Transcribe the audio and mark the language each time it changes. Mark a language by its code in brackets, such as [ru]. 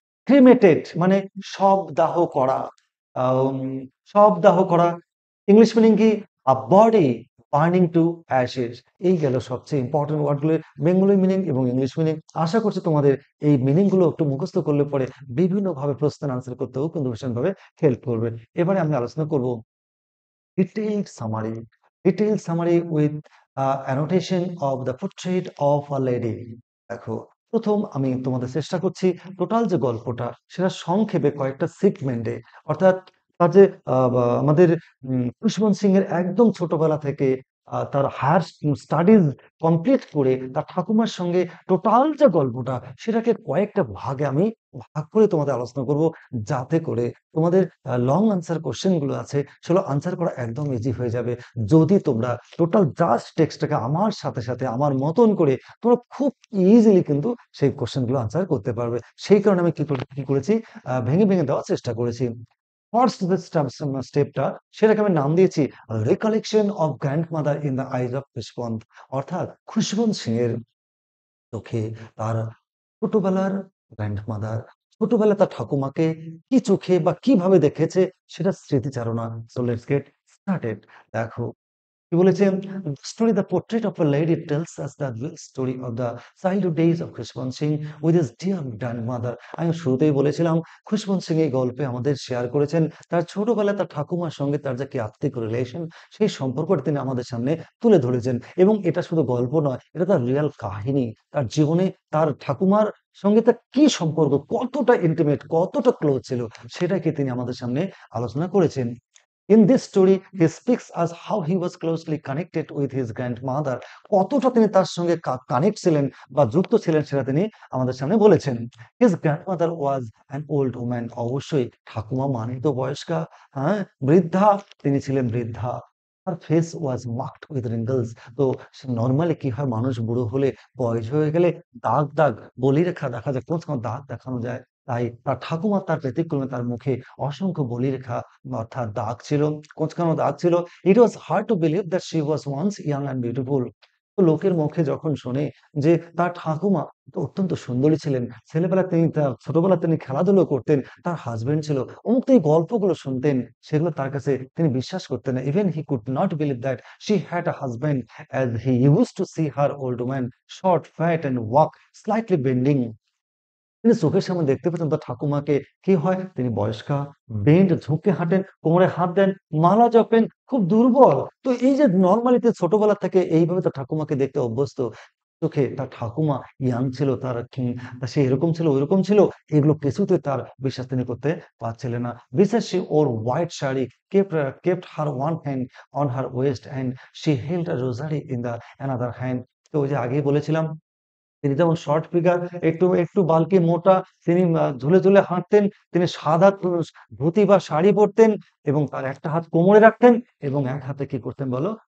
[bn] ক্রিমেটেড মানে শব দাহ করা, আম, শব দাহ করা, ইংলিশ মিনিং কি [en] A body burning to ashes. [bn] এই গেল সবচেয়ে ইম্পর্টেন্ট ওয়ার্ডগুলোর বেঙ্গলি মিনিং এবং ইংলিশ মিনিং। আশা করছি তোমাদের এই মিনিং গুলো একটু মুখস্থ করলে পরে বিভিন্ন ভাবে প্রশ্নের আনসার করতেও কিন্তু ভীষণভাবে হেল্প করবে। এবারে আমি আলোচনা করব [en] detailed summary, detailed summary with annotation of the portrait of a lady. [bn] দেখো, প্রথম আমি তোমাদের চেষ্টা করছি টোটাল যে গল্পটা সেটা সংক্ষেপে কয়েকটা সেগমেন্টে, অর্থাৎ তার যে আমাদের খুশবন্ত সিং এর একদম ছোটবেলা থেকে তার হায়ার স্টাডিজ কমপ্লিট করে তার ঠাকুমার সঙ্গে টোটাল যে গল্পটা, সেটাকে কয়েকটা ভাগে আমি ভাগ করে তোমাদের আলোচনা করব, যাতে করে তোমাদের লং আনসার কোশ্চেন গুলো আছে সেগুলো আনসার করা একদম ইজি হয়ে যাবে, যদি তোমরা টোটাল জাস্ট টেক্সটটাকে আমার সাথে সাথে আমার মতন করে তোমরা খুব ইজিলি কিন্তু সেই কোশ্চেন গুলো আনসার করতে পারবে। সেই কারণে আমি কি করেছি, ভেঙে ভেঙে দেওয়ার চেষ্টা করেছি। ফার্স্ট যে স্টেপটা, সেটাকে আমি নাম দিয়েছি [en] recollection of grandmother in the eyes of Khushwant, [bn] অর্থাৎ খুশবন্ত সিং এর চোখে তার ছোটবেলার গ্র্যান্ডমাদার, ছোটবেলা তার ঠাকুমাকে কি চোখে বা কিভাবে দেখেছে, সেটা স্মৃতিচারণা। [en] So let's get started. [bn] দেখো, কি বলেছেন? [en] "The story, The Portrait of a Lady tells us the real story of the childhood days of Khushwant Singh with his dear grandmother." [bn] আমি শুরুতেই বলেছিলাম খুশবন্ত সিং এই গল্পে আমাদের শেয়ার করেছেন তার ছোটবেলায় তার ঠাকুমার সঙ্গে তার যে কি আত্মিক রিলেশন সেই সম্পর্কটা তিনি আমাদের সামনে তুলে ধরেছেন এবং এটা শুধু গল্প নয়, এটা তার রিয়াল কাহিনী। তার জীবনে তার ঠাকুমার সঙ্গে তার কি সম্পর্ক, কতটা ইন্টিমেট, কতটা ক্লোজ ছিল সেটাকে তিনি আমাদের সামনে আলোচনা করেছেন। [en] In this story, he speaks as how he was closely connected with his grandmother. [bn] কতটা তিনি তার সঙ্গে কানেক্ট ছিলেন বা যুক্ত ছিলেন সেটা তিনি আমাদের সামনে বলেছেন। [en] His grandmother was an old woman. [bn] অবশ্যই ঠাকুমা মানে তো বয়স্কা, হ্যাঁ? বৃদ্ধা, তিনি ছিলেন বৃদ্ধা। [en] Her face was marked with wrinkles. [bn] তো নরমালি কি হয় মানুষ বুড়ো হলে বয়স হয়ে গেলে দাগ, দাগ বলিরেখা দেখা যায়, কোন দাগ দেখানো যায়। তাই তার ঠাকুমা তার ব্যতিক্রমে তার মুখে অসংখ্য বলিরেখা অর্থাৎ দাগ ছিল, কোঁচকানো দাগ ছিল। [en] It was hard to believe that she was once young and beautiful. [bn] তো লোকের মুখে যখন শোনে যে তার ঠাকুমা তো অত্যন্ত সুন্দরী ছিলেন। ছেলেবেলায় তিনি তার ছোটবেলায় তিনি খেলাধুলো করতেন। তার হাসব্যান্ড ছিল। অমুক তো এই গল্পগুলো শুনতেন। সেগুলো তার কাছে তিনি বিশ্বাস করতেন না। [en] Even he could not believe that she had a husband as he used to see her old woman, short, fat and walk slightly bending. [bn] তিনি চোখের সামনে দেখতে পেতেন তার ঠাকুমাকে কি হয়? তিনি বয়স্কা, বেন্ট ঝুঁকে হাঁটেন, কোমরে হাত দেন, মালা জপেন, খুব দুর্বল। তো এই যে নরমালি তিনি ছোটবেলা থেকে এইভাবে তার ঠাকুমাকে দেখতে অভ্যস্ত। চোখে তার ঠাকুমা ইয়াং ছিল, তার সে এরকম ছিল, ঐরকম ছিল। এগুলো কিছুতেই তার বিশ্বাস তিনি করতে পারছিলেন না। [en] Besides, she wore white sari, kept her one hand on her waist and she held a rosary in the another hand. [bn] তো ওই যে আগেই বলেছিলাম তিনি যেমন শর্ট ফিগার, একটু বাল্কি মোটা, তিনি ঝুলে, ঝুলে হাঁটতেন। তিনি সাদা ধুতি বা শাড়ি পরতেন এবং তার একটা হাত কোমরে রাখতেন এবং এক হাতে কি করতেন বলো?